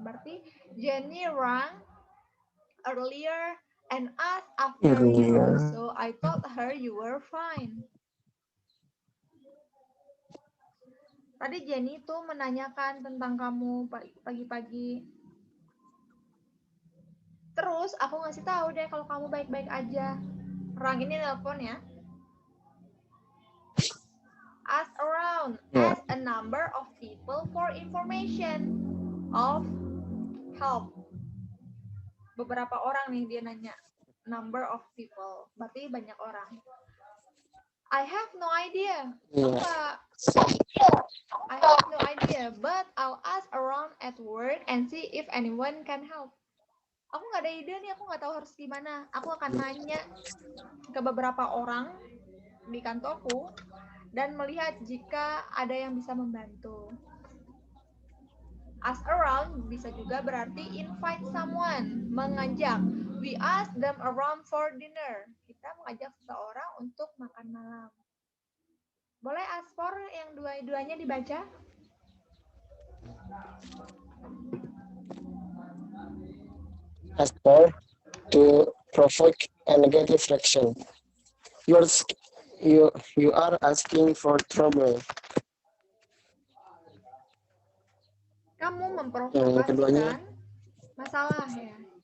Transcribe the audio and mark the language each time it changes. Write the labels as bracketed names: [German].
[Indonesian] Berarti [English] Jenny rang earlier and asked after you, so I told her you were fine. [Indonesian] Tadi Jenny tuh menanyakan tentang kamu pagi-pagi. Terus aku ngasih tahu deh kalau kamu baik-baik aja. Rang ini nelpon ya. [English] Ask around, ask a number of people for information of help. [Indonesian] Beberapa orang nih dia nanya. Number of people, berarti banyak orang. [English] I have no idea. I have no idea, but I'll ask around at work and see if anyone can help. [Indonesian] Aku nggak ada ide nih, aku nggak tahu harus gimana. Aku akan nanya ke beberapa orang di kantorku dan melihat jika ada yang bisa membantu. Ask around bisa juga berarti [English] invite someone, [Indonesian] mengajak. [English] We ask them around for dinner. [Indonesian] Kita mengajak seseorang untuk makan malam. Boleh ask for yang dua-duanya dibaca? [English] Ask for to provoke a negative reaction. You are asking for trouble. [Indonesian] Kamu memprovokasikan masalah ya.